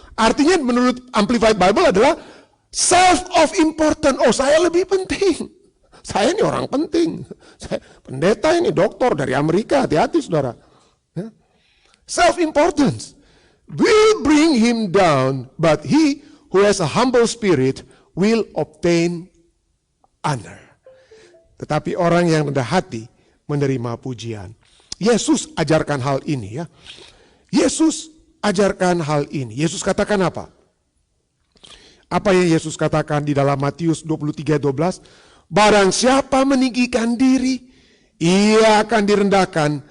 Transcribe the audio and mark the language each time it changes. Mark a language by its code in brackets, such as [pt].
[id] Artinya menurut Amplified Bible adalah self-important. Oh, saya lebih penting. Saya ini orang penting. Saya pendeta ini, doktor dari Amerika. Hati-hati saudara. [en] Self-importance will bring him down, but he who has a humble spirit will obtain honor. [id] Tetapi orang yang rendah hati menerima pujian. Yesus ajarkan hal ini ya. Yesus ajarkan hal ini. Yesus katakan apa? Apa yang Yesus katakan di dalam Matius 23:12? Barang siapa meninggikan diri, ia akan direndahkan.